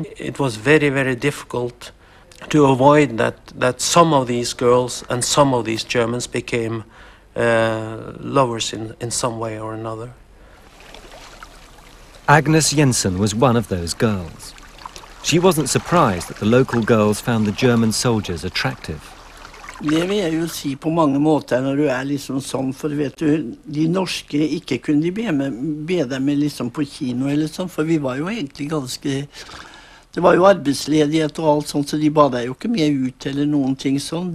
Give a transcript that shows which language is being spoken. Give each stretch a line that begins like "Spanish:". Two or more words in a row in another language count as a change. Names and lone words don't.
English: It was very, very difficult to avoid that some of these girls and some of these Germans became lovers in some way or another. Agnes Jensen was one of those girls. She wasn't surprised that the local girls found the German soldiers attractive.
Norwegian: Det vil jeg jo si på mange måter når du liksom sånn, for vet du, de norske ikke kunne de be dem med liksom på kino eller sånn, for vi var jo egentlig ganske, det var jo arbeidsledighet og alt sånt, så de ba deg jo ikke med ut eller noen ting sånn.